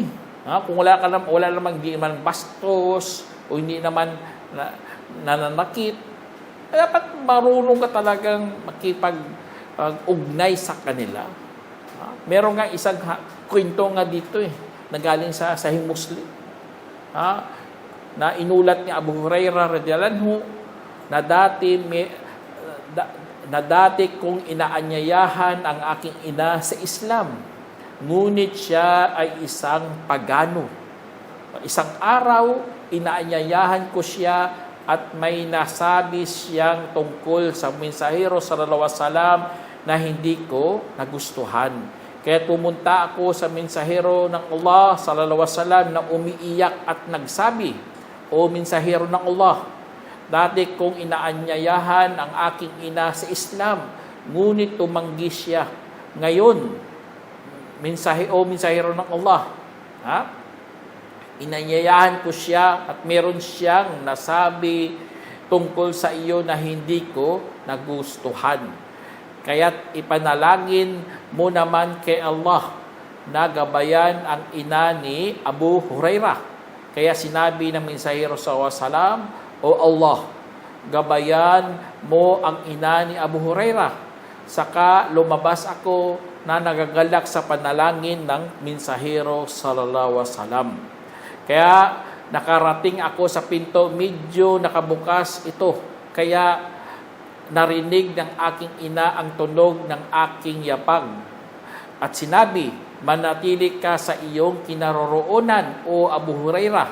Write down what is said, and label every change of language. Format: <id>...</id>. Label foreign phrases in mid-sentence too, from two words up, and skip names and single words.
<tl>Kung wala namang hindi naman bastos, o hindi naman nananakit, dapat marunong ka talagang makipag-ugnay sa kanila. Meron nga isang kwento nga dito na galing sa Sahih Muslim. Na inulat ni Abu Hurairah</tl> <ar>رضي الله عنه</ar> <tl>na dati kong inaanyayahan ang aking ina sa Islam, ngunit siya ay isang pagano. Isang araw, inaanyayahan ko siya at may nasabi siyang tungkol sa mensahero</tl> <ar>صلى الله عليه وسلم</ar> <tl>na hindi ko nagustuhan. Kaya pumunta ako sa mensahero ng Allah</tl> <ar>صلى الله عليه وسلم</ar> <tl>na umiiyak at nagsabi, o mensahero ng Allah, dati kong inaanyayahan ang aking ina sa Islam, ngunit tumanggi siya. Ngayon, mensahero ng Allah, inanyayahan ko siya at meron siyang nasabi tungkol sa iyo na hindi ko nagustuhan. Kaya't ipanalangin mo naman kay Allah na gabayan ang ina ni Abu Hurairah. Kaya sinabi ng mensahero</tl> <ar>صلى الله عليه وسلم,</ar> <tl>O Allah, gabayan mo ang ina ni Abu Hurairah. Saka lumabas ako na nagagalak sa panalangin ng mensahero</tl> <ar>صلى الله عليه وسلم.</ar> <tl>Kaya nakarating ako sa pinto, medyo nakabukas ito. Kaya narinig ng aking ina ang tunog ng aking yapag. At sinabi, manatili ka sa iyong kinaroroonan, o Abu Hurairah.</tl>